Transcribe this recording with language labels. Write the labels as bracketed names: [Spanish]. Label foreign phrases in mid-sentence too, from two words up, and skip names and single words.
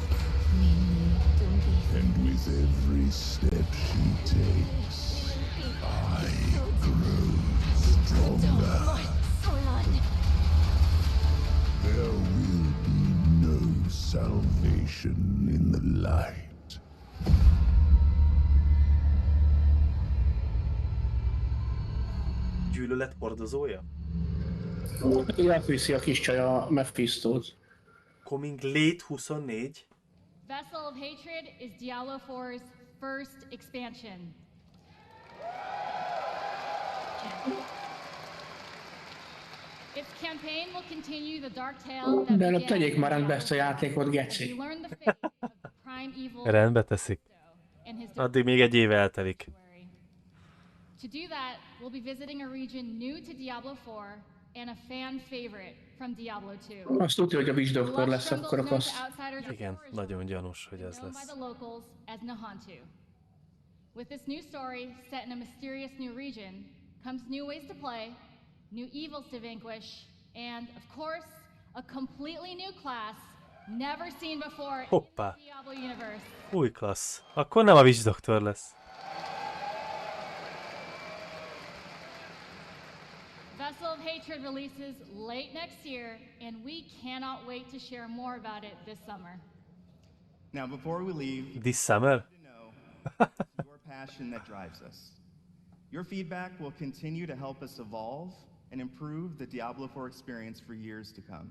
[English] And with every step she takes, I grow stronger. There will be no salvation in the light. [Hungarian] Gyűlölet hordozója? Elviszi a kis csaj a Mephistót. [English] Coming late 24. Vessel of Hatred is Diablo 4's first expansion. Its campaign will continue the dark tale that [Hungarian] De előbb tegyék már rendbe ezt a játékot, geci. Rendbe teszik. Addig még egy év eltelik. [English] To do that, we'll be visiting a region new to Diablo 4, and a fan favorite from Diablo 2. [Hungarian] Azt tudja, hogy a Witch Doctor lesz akkor a fasz. Igen, nagyon gyanús, hogy ez [English] Known by [Hungarian] lesz. [English] the locals as Nahantu. With this new story set in a mysterious new region comes new ways to play, new evils to vanquish, and of course, a completely new class never seen before [Hungarian] Hoppá. [English] in the Diablo universe. [Hungarian] Új klassz. Akkor nem a Witch Doctor lesz. [English] Vessel of Hatred releases late next year, and we cannot wait to share more about it this summer. Now, before we leave, This summer? it's your passion that drives us. Your feedback will continue to help us evolve and improve the Diablo 4 experience for years to come.